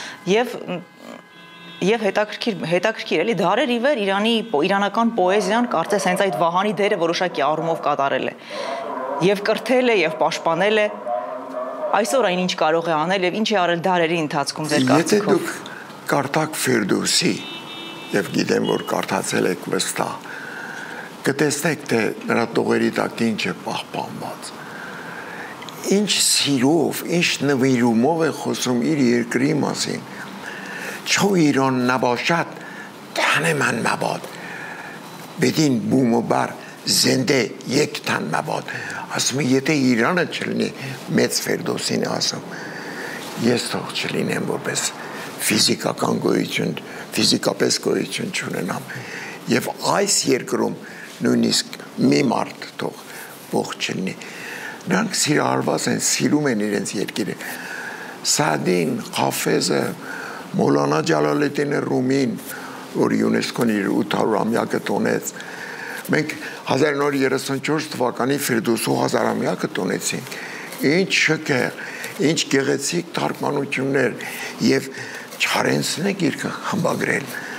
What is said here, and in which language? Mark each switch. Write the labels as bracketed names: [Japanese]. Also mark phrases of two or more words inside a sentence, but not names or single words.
[Armenian] եւ հետաքրքիր էլի դարեր ի վեր իրանական պոեզիան կարծես հենց այդ վահանի դերը որոշակի առումով կատարել է եւ կրթել է եւ պաշտպանել է այսօր այն ինչ կարող է անել եւ ինչ է արել դարերի ընթացքում ձեր կարծիքով։ Եթե դուք կարդաք Ֆիրդուսի եւ գիտեմ որ կարդացել եք վստահ կտեսնեք թե նրա տողերի տակ ինչ է պահպանված, ինչ սիրով, ինչ նվիրումով է խոսում իր երկրի մասին։ [Persian] چو ایران نباشد تن من مباد بدین بوم و بر زنده یک تن مباد [Armenian] ասում է եթե Իրանը չլինի մեծ Ֆերդոսին ասում ես թող չլինեմ որպես ֆիզիկական գոյություն ֆիզիկապես գոյություն չունենամ եւ այս երկրում նույնիսկ մի մարդ թող ողջ չլինի նրանք սիրահարված են սիրում են իրենց երկիրը Սադին Խաֆեզը Մոլանա Ջալալեդդինը Ռումին, որ ՅՈՒՆԵՍԿՕ-ն իր 800-ամյակը տոնեց, մենք 1934 թվականի Ֆիրդուսու 1000-ամյակը տոնեցինք, ինչ շքեղ, ինչ գեղեցիկ թարգմանություններ եւ Չարենցն է գիրքը խմբագրել։